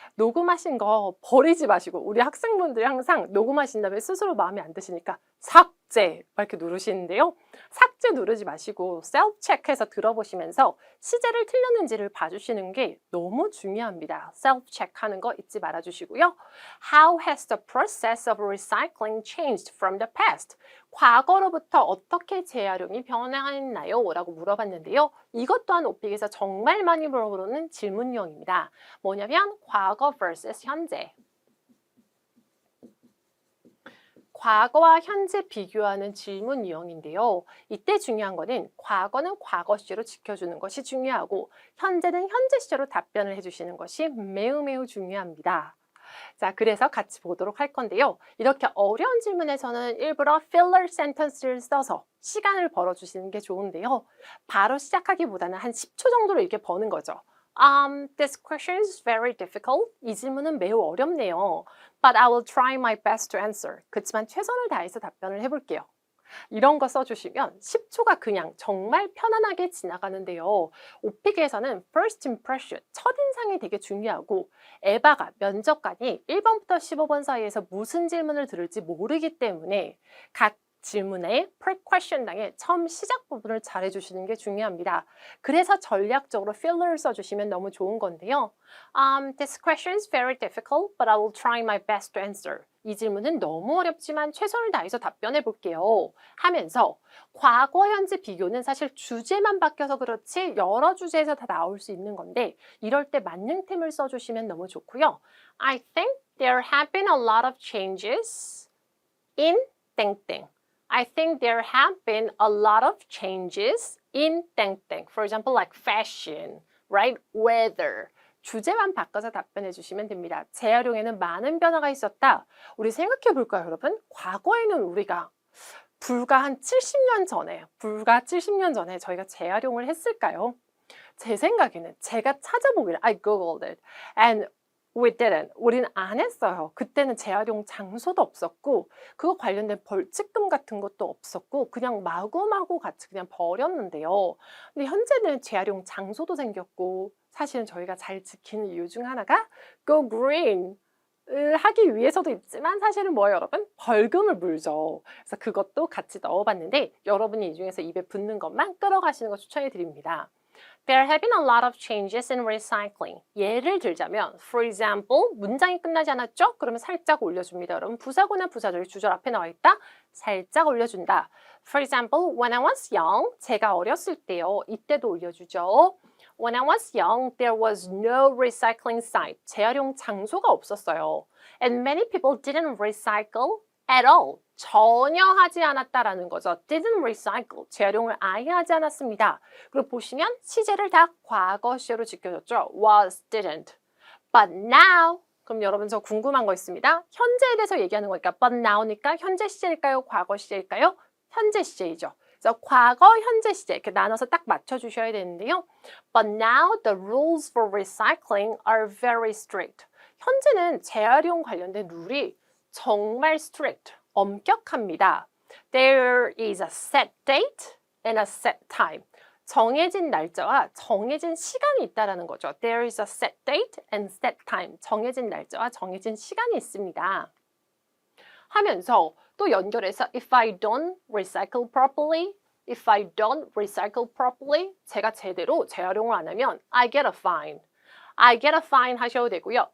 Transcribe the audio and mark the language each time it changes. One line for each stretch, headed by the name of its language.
Korean: 녹음하신 거 버리지 마시고 우리 학생분들이 항상 녹음하신 다음에 스스로 마음에 안 드시니까 삭제 이렇게 누르시는데요. 삭제 누르지 마시고 셀프 체크해서 들어보시면서 시제를 틀렸는지를 봐주시는 게 너무 중요합니다. 셀프 체크하는 거 잊지 말아주시고요.
English: How has the process of recycling changed from the past?
Korean: 과거로부터 어떻게 재활용이 변화했나요? 라고 물어봤는데요. 이것 또한 오픽에서 정말 많이 물어보는 질문 유형입니다. 뭐냐면 과거 vs 현재. 과거와 현재 비교하는 질문 유형인데요. 이때 중요한 거는 과거는 과거 시제로 지켜주는 것이 중요하고 현재는 현재 시제로 답변을 해주시는 것이 매우 중요합니다. 자, 그래서 같이 보도록 할 건데요. 이렇게 어려운 질문에서는 일부러 filler sentence를 써서 시간을 벌어주시는 게 좋은데요. 바로 시작하기보다는 한 10초 정도로 이렇게 버는 거죠.
English: This question is very difficult.
Korean: 이 질문은 매우 어렵네요.
English: But I will try my best to answer.
Korean: 그렇지만 최선을 다해서 답변을 해볼게요. 이런 거 써주시면 10초가 그냥 정말 편안하게 지나가는데요. 오픽에서는 first impression, 첫인상이 되게 중요하고 에바가 면접관이 1번부터 15번 사이에서 무슨 질문을 들을지 모르기 때문에 각 질문의 pre-question당의 처음 시작 부분을 잘 해주시는 게 중요합니다. 그래서 전략적으로 filler를 써주시면 너무 좋은 건데요.
English: This question is very difficult, but I will try my best to answer.
Korean: 이 질문은 너무 어렵지만 최선을 다해서 답변해 볼게요. 하면서 과거, 현재 비교는 사실 주제만 바뀌어서 그렇지 여러 주제에서 다 나올 수 있는 건데 이럴 때 만능템을 써주시면 너무 좋고요.
English: I think there have been a lot of changes in 땡땡. I think there have been a lot of changes in 땡땡. For example, like fashion, right? Weather.
Korean: 주제만 바꿔서 답변해 주시면 됩니다. 재활용에는 많은 변화가 있었다. 우리 생각해 볼까요, 여러분? 과거에는 우리가 불과 70년 전에 저희가 재활용을 했을까요? 제 생각에는 제가 찾아보기를
English: I googled it and we didn't.
Korean: 우리는 안 했어요. 그때는 재활용 장소도 없었고 그거 관련된 벌칙금 같은 것도 없었고 그냥 마구마구 같이 그냥 버렸는데요. 근데 현재는 재활용 장소도 생겼고 사실은 저희가 잘 지키는 이유 중 하나가 Go Green 을 하기 위해서도 있지만 사실은 뭐예요, 여러분? 벌금을 물죠. 그래서 그것도 같이 넣어봤는데 여러분이 이 중에서 입에 붙는 것만 끌어가시는 거 추천해 드립니다.
English: There have been a lot of changes in recycling.
Korean: 예를 들자면,
English: for example,
Korean: 문장이 끝나지 않았죠? 그러면 살짝 올려줍니다. 여러분, 부사구나 부사절이 주절 앞에 나와 있다? 살짝 올려준다.
English: For example, when I was young,
Korean: 제가 어렸을 때요. 이때도 올려주죠.
English: When I was young, there was no recycling site.
Korean: 재활용 장소가 없었어요.
English: And many people didn't recycle at all.
Korean: 전혀 하지 않았다라는 거죠.
English: Didn't recycle.
Korean: 재활용을 아예 하지 않았습니다. 그리고 보시면 시제를 다 과거 시제로 지켜줬죠.
English: Was, didn't. But now
Korean: 그럼 여러분 저 궁금한 거 있습니다. 현재에 대해서 얘기하는 거니까
English: but now
Korean: 니까 현재 시제일까요? 과거 시제일까요? 현재 시제이죠. 그래서 과거, 현재 시제 이렇게 나눠서 딱 맞춰주셔야 되는데요.
English: But now the rules for recycling are very strict.
Korean: 현재는 재활용 관련된 룰이 정말 strict, 엄격합니다.
English: There is a set date and a set time.
Korean: 정해진 날짜와 정해진 시간이 있다라는 거죠.
English: There is a set date and set time.
Korean: 정해진 날짜와 정해진 시간이 있습니다. 하면서 또 연결해서
English: if I don't recycle properly, if I don't recycle properly,
Korean: 제가 제대로 재활용을 안 하면
English: I get a fine. I get a fine
Korean: 하셔도 되고요.